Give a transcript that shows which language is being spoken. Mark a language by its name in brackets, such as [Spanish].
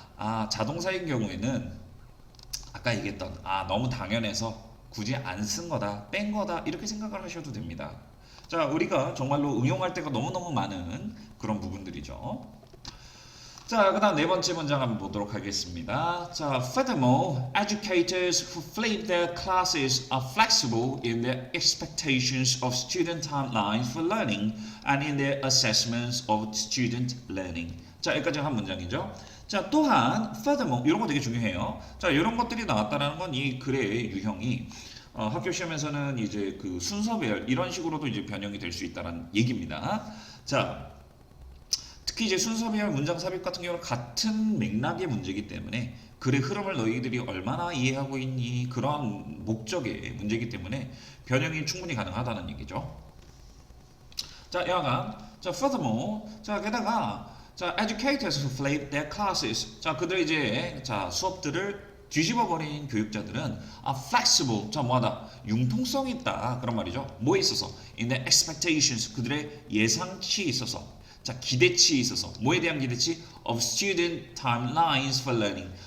[Korean] 아, 자동사인 경우에는 아까 얘기했던 너무 당연해서 굳이 안 쓴 거다, 뺀 거다 이렇게 생각을 하셔도 됩니다. 자, 우리가 정말로 응용할 때가 너무너무 많은 그런 부분들이죠. 자, 그 다음 네 번째 문장 한번 보도록 하겠습니다. [English] 자, furthermore, educators who flip their classes are flexible in their expectations of student timelines for learning and in their assessments of student learning. [Korean] 자, 여기까지 한 문장이죠. 자, 또한 furthermore 이런 거 되게 중요해요. 자, 이런 것들이 나왔다는 건 이 글의 유형이 학교 시험에서는 이제 그 순서별 이런 식으로도 이제 변형이 될 수 있다는 얘기입니다. 자, 특히 이제 순서별 문장 삽입 같은 경우는 같은 맥락의 문제이기 때문에 글의 흐름을 너희들이 얼마나 이해하고 있니 그러한 목적의 문제이기 때문에 변형이 충분히 가능하다는 얘기죠. 자, 여하간 자, furthermore 자, 게다가 자, [English] educators who flip their classes. [Korean] 자, 그들 이제 자, 수업들을 뒤집어 버린 교육자들은 [English] are flexible. [Korean] 자, 뭐하다? 융통성이 있다. 그런 말이죠. 뭐에 있어서? [English] in their expectations. [Korean] 그들의 예상치에 있어서. 자, 기대치에 있어서. 뭐에 대한 기대치? [English] of student timelines for learning.